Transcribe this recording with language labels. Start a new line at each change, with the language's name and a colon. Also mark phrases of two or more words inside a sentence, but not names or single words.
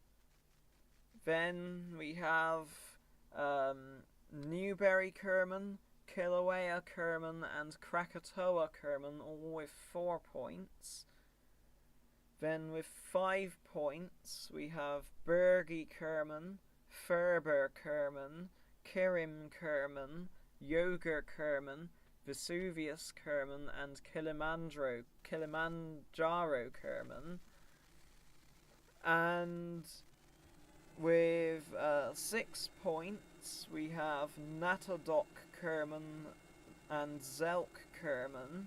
English: Then we have Newberry Kerman, Kilauea Kerman and Krakatoa Kerman, all with 4 points. Then with 5 points we have Bergie Kerman, Ferber Kerman, Kirim Kerman, Yoger Kerman, Vesuvius Kerman and Kilimanjaro Kerman. And with 6 points we have Natadok Kerman and Zelk Kerman.